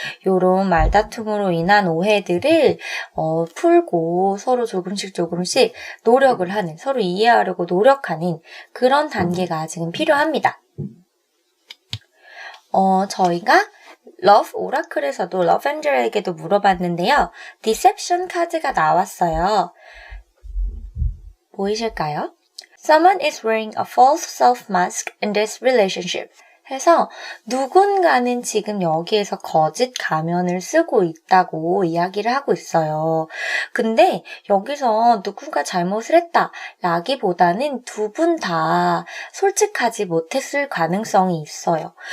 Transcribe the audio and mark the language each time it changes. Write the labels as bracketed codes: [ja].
[ko] 요런 말다툼으로 인한 오해들을 풀고 서로 조금씩 노력을 하는, 서로 이해하려고 노력하는 그런 단계가 지금 필요합니다. 저희가 러브 오라클에서도 러브엔젤에게도 물어봤는데요. 디셉션 카드가 나왔어요. 보이실까요? [en] Someone is wearing a false self mask in this relationship. [ko] 해서 누군가는 지금 여기에서 거짓 가면을 쓰고 있다고 이야기를 하고 있어요. 근데 여기서 누군가 잘못을 했다 라기보다는 두 분 다 솔직하지 못했을 가능성이 있어요.